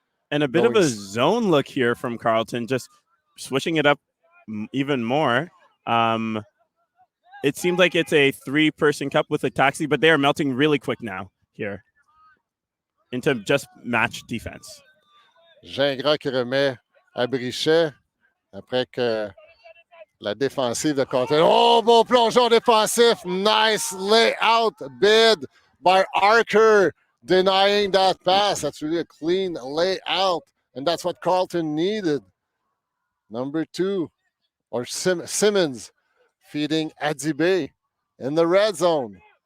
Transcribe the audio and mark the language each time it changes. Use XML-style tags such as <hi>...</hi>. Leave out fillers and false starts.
<en>And a bit of a zone look here from Carleton, just switching it up even more. it seemed like it's a 3-person cup with a taxi, but they are melting really quick now here into just match defense.</en> <fr>Gingras qui remet à Brichet après que la défensive de Carleton. Oh, beau plongeon défensif.</fr> <en>Nice layout bid by Archer, denying that pass. That's really a clean layout, and that's what Carleton needed. Number 2, or Simmons, feeding Adzibe in the red zone.</en>